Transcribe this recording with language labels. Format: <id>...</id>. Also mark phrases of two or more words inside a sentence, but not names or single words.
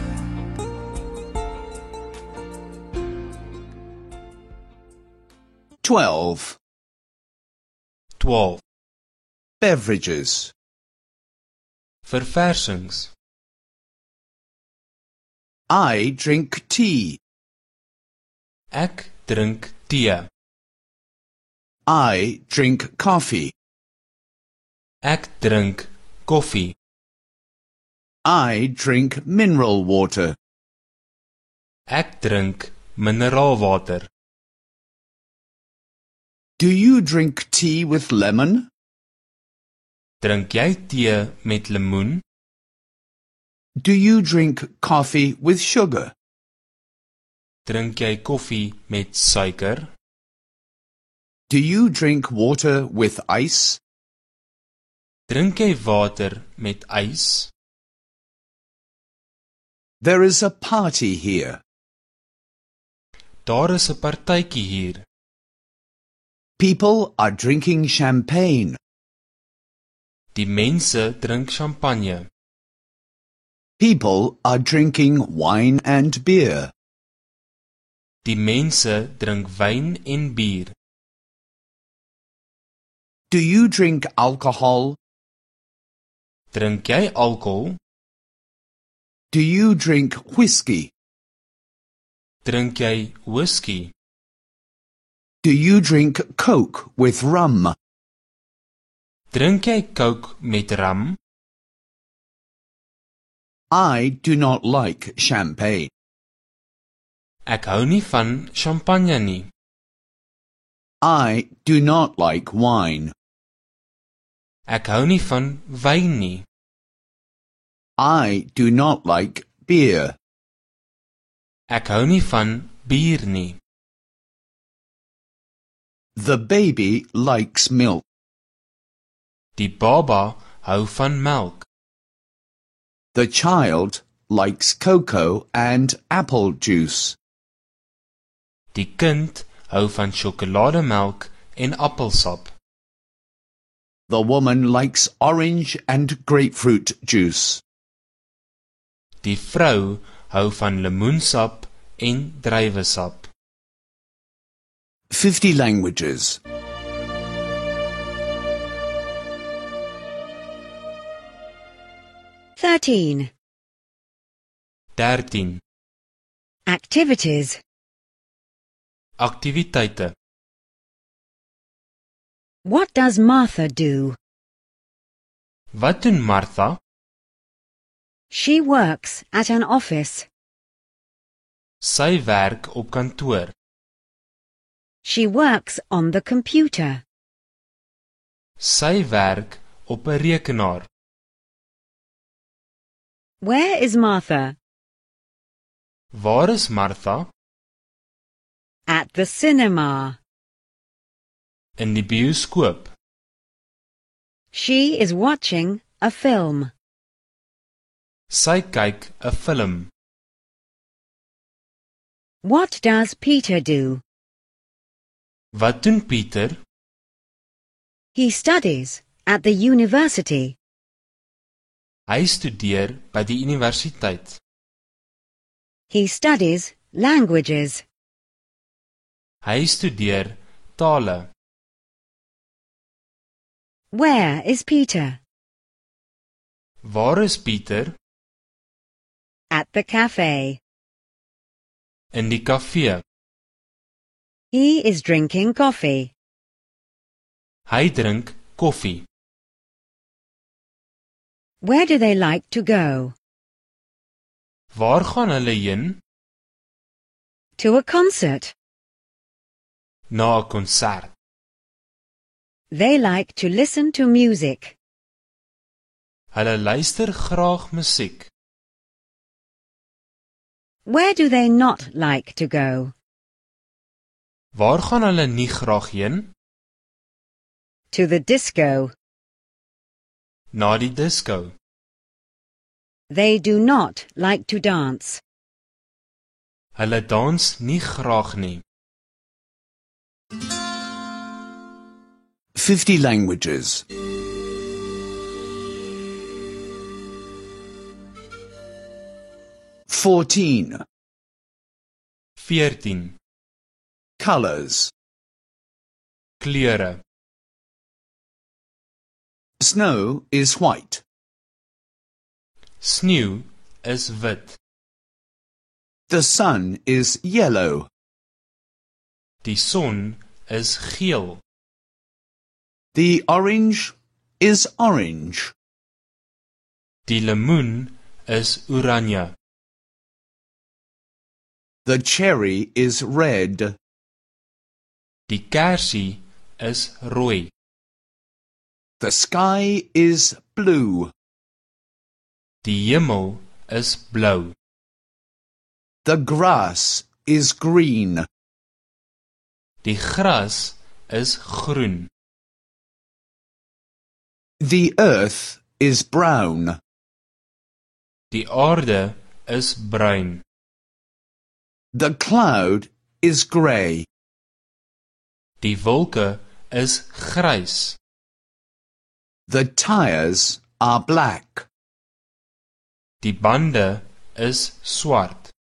<en>12. 12. Beverages.</en> <af>Verversings.</af> <en>I drink tea.</en> <af>Ek drink tee.</af> <en>I drink coffee.</en> <af>Ek drink koffie.</af> <en>I drink mineral water.</en> <af>Ek drink mineraalwater.</af> <en>Do you drink tea with lemon?</en> <af>Drink jy tee met lemoen?</af> <en>Do you drink coffee with sugar?</en> <af>Drink jy koffie met suiker?</af> <en>Do you drink water with ice?</en> <af>Drink jy water met ys?</af> <en>There is a party here.</en> <af>Daar is 'n partytjie hier.</af> <en>People are drinking champagne.</en> <af>Die mense drink champagne.</af> <en>People are drinking wine and beer.</en> <af>Die mense drink wyn en bier.</af> <en>Do you drink alcohol?</en> <af>Drink jy alkohol?</af> <en>Do you drink whiskey?</en> <af>Drink jy whisky?</af> <en>Do you drink Coke with rum?</en> <af>Drink jy Coke met rum?</af> <en>I do not like champagne.</en> <af>Ek hou nie van champagne nie.</af> <en>I do not like wine.</en> <af>Ek hou nie van wyn nie.</af> <en>I do not like beer.</en> <af>Ek hou nie van bier nie.</af> <en>The baby likes milk.</en> <af>Die baba hou van melk.</af> <en>The child likes cocoa and apple juice.</en> <af>Die kind hou van sjokolademelk en appelsap.</af> <en>The woman likes orange and grapefruit juice.</en> <af>Die vrou hou van lemoensap en druiwesap.</af> <en>50 languages. 13. 13. Activities.</en> <af>Aktiwiteite.</af> <en>What does Martha do?</en> <af>Wat doen Martha?</af> <en>She works at an office.</en> <af>Sy werk op kantoor.</af> <en>She works on the computer.</en> <af>Sy werk op 'n rekenaar.</af> <en>Where is Martha?</en> <af>Waar is Martha?</af> <en>At the cinema.</en> <af>In die bioskoop.</af> <en>She is watching a film.</en> <af>Sy kyk 'n film.</af> <en>What does Peter do?</en> <af>Wat doen Pieter?</af> <en>He studies at the university.</en> <af>Hy studeer by die universiteit.</af> <en>He studies languages.</en> <af>Hy studeer tale.</af> <en>Where is Peter?</en> <af>Waar is Pieter?</af> <en>At the cafe.</en> <af>In die kafee.</af> <en>He is drinking coffee.</en> <af>Hy drink koffie.</af> <en>Where do they like to go?</en> <af>Waar gaan hulle heen?</af> <en>To a concert.</en> <af>Na 'n konsert.</af> <en>They like to listen to music.</en> <af>Hulle luister graag musiek.</af> <en>Where do they not like to go?</en> <af>Waar gaan hulle nie graag heen?</af> <en>To the disco.</en> <af>Na die disco.</af> <en>They do not like to dance.</en> <af>Hulle dans nie graag nie.</af> <en>50 languages. 14. 14. Colors.</en> <af>Kleure.</af> <en>Snow is white.</en> <af>Sneeu is wit.</af> <en>The sun is yellow.</en> <af>Die son is geel.</af> <en>The orange is orange.</en> <af>Die lemoen is oranje.</af> <en>The cherry is red.</en> <af>Die kersie is rooi.</af> <en>The sky is blue.</en> <af>Die hemel is blou.</af> <en>The grass is green.</en> <af>Die gras is groen.</af> <en>The earth is brown.</en> <af>Die aarde is bruin.</af> <en>The cloud is grey.</en> <af>Die wolke is grys.</af> <en>The tires are black.</en> <af>Die bande is swart.</af>